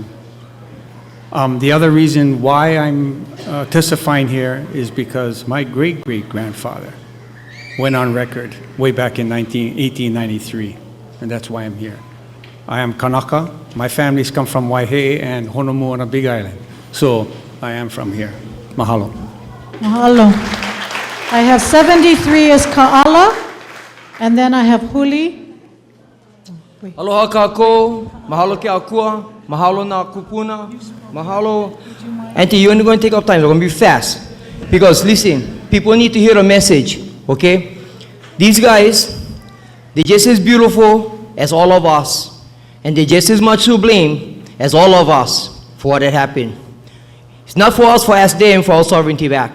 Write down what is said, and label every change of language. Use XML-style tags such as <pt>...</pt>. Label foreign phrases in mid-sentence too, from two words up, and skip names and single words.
<en>The other reason why I'm testifying here is because my great-great-grandfather went on record way back in 1893, and that's why I'm here. I am Kanaka. My families come from Waihe and Honolulu on a Big Island. So I am from here. Mahalo. Mahalo. I have 73 as Ka'ala, and then I have Huli.</en> <haw>Aloha kākou, mahalo ke akua, mahalo na kupuna, mahalo.</haw> <en>Auntie, you're only going to take up time, we're going to be fast. Because listen, people need to hear a message, okay? These guys, they're just as beautiful as all of us. And they're just as much to blame as all of us for what had happened. It's not for us for ask them for our sovereignty back.</en>